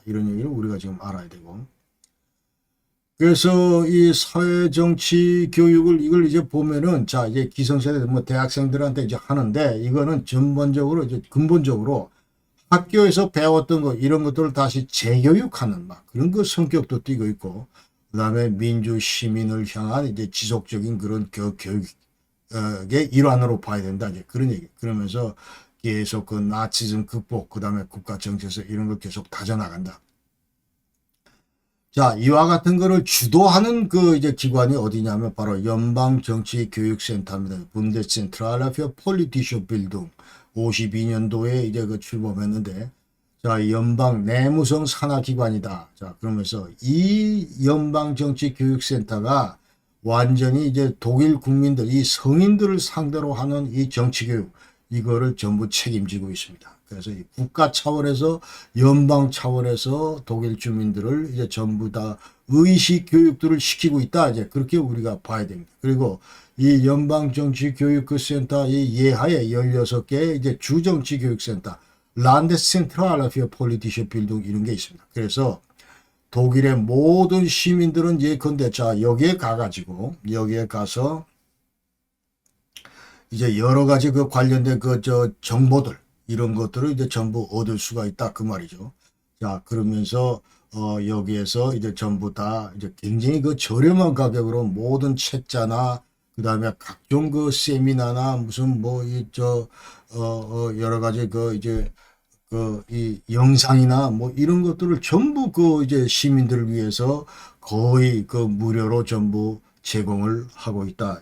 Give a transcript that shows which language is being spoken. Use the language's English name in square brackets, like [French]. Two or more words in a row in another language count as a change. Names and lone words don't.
[Korean] 이런 얘기를 우리가 지금 알아야 되고, 그래서 이 사회 정치 교육을 이걸 이제 보면은 자 이제 기성세대 뭐 대학생들한테 이제 하는데, 이거는 전반적으로 이제 근본적으로 학교에서 배웠던 거 이런 것들을 다시 재교육하는 막 그런 그 성격도 띠고 있고, 그다음에 민주 시민을 향한 이제 지속적인 그런 교육의 일환으로 봐야 된다 이제 그런 얘기. 그러면서 계속 그 나치즘 극복, 그다음에 국가 정체성 이런 걸 계속 다져나간다. 자, 이와 같은 거를 주도하는 그 이제 기관이 어디냐면 바로 연방정치교육센터입니다. [German] 분데센트랄레 für politische Bildung. [Korean] 52년도에 이제 그 출범했는데, 자, 연방 내무성 산하기관이다. 자, 그러면서 이 연방정치교육센터가 완전히 이제 독일 국민들, 이 성인들을 상대로 하는 이 정치교육, 이거를 전부 책임지고 있습니다. 그래서 이 국가 차원에서 연방 차원에서 독일 주민들을 이제 전부 다 의식 교육들을 시키고 있다. 이제 그렇게 우리가 봐야 됩니다. 그리고 이 연방정치교육센터 이 예하에 16개 이제 주정치교육센터, [German] Landeszentrale für politische Bildung [Korean] 이런 게 있습니다. 그래서 독일의 모든 시민들은 예컨대 자 여기에 가서 이제 여러 가지 그 관련된 그 정보들 이런 것들을 이제 전부 얻을 수가 있다 그 말이죠. 자, 그러면서 여기에서 이제 전부 다 이제 굉장히 그 저렴한 가격으로 모든 책자나 그다음에 각종 그 세미나나 무슨 뭐 여러 가지 그 이제 그 이 영상이나 뭐 이런 것들을 전부 그 이제 시민들을 위해서 거의 그 무료로 전부 제공을 하고 있다.